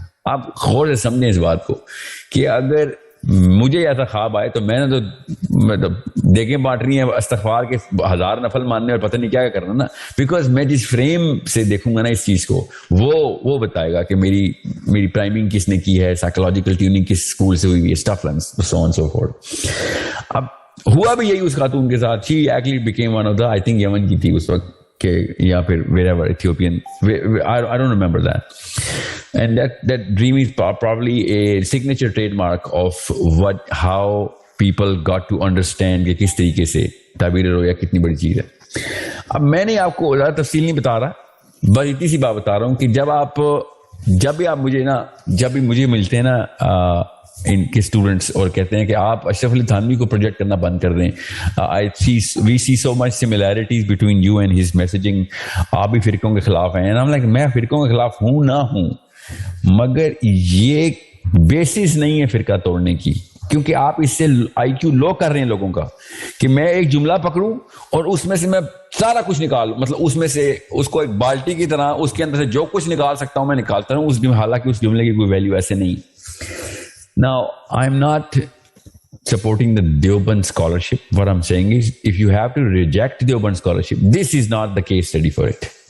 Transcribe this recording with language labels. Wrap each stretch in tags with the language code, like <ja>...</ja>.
<ur>آپ غور سے سمجھیں اس بات کو کہ اگر مجھے ایسا خواب آئے تو میں نے تو دیکھیں بانٹ رہی ہیں استغفار کے 1000 نفل ماننے اور پتہ نہیں کیا کرنا نا, بیکاز میں جس فریم سے دیکھوں گا نا اس چیز کو وہ بتائے گا کہ میری پرائمنگ کس نے کی ہے, سائیکولوجیکل ٹیوننگ کس اسکول سے ہوئی ہے,</ur> <en>Stuff so on so forth.</en> <ur>اب ہوا بھی یہی اس خاتون کے ساتھ.</ur> <en>she actually became one of the, I think</en> <ur>یمن کی تھی اس وقت کہ یا پھر</ur> <en>wherever Ethiopian, I don't remember that. And that dream is probably a signature trademark of how people got to understand</en> <ur>کہ کس طریقے سے تعبیر رویا کتنی بڑی چیز ہے. اب میں نے آپ کو زیادہ تفصیل نہیں بتا رہا, بس اتنی سی بات بتا رہا ہوں کہ جب بھی آپ مجھے ملتے ہیں نا ان کے اسٹوڈنٹس اور کہتے ہیں کہ آپ اشرف علی تھانوی کو پروجیکٹ کرنا بند کر دیں,</ur> <en>we see so much similarities between you and his messaging,</en> <ur>آپ بھی فرقوں کے خلاف ہیں. میں فرقوں کے خلاف ہوں نہ ہوں, مگر یہ بیسس نہیں ہے فرقہ توڑنے کی, کیونکہ آپ اس سے آئی کیو لو کر رہے ہیں لوگوں کا کہ میں ایک جملہ پکڑوں اور اس میں سے میں سارا کچھ نکالوں, مطلب اس میں سے اس کو ایک بالٹی کی طرح اس کے اندر سے جو کچھ نکال سکتا ہوں میں نکالتا ہوں, حالانکہ اس جملے کی کوئی ویلیو ایسے نہیں.</ur> <en>Now, I'm not supporting the Deoband scholarship. What I'm saying is, if you have to reject Deoband scholarship, this is not the case study for it.</en>